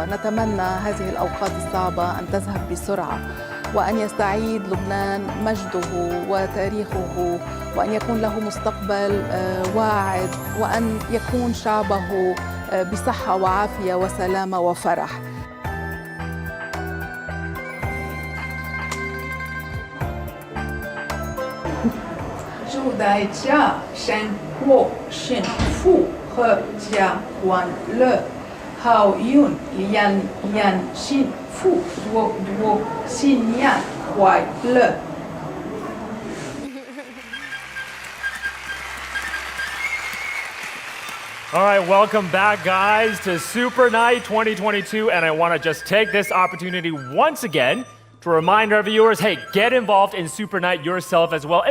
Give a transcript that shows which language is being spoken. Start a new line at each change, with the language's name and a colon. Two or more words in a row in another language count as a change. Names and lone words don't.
Arabic: نتمنى هذه الأوقات الصعبة أن تذهب بسرعة وأن يستعيد لبنان مجده وتاريخه وأن يكون له مستقبل واعد وأن يكون شعبه بصحة وعافية وسلامة وفرح.
Chinese: 祝大家生活幸福阖家欢乐， 好运两幸福，祝新年快乐。
English: All right, welcome back, guys, to Super Night 2022. And I want to just take this opportunity once again to remind our viewers, hey, get involved in Super Night yourself as well.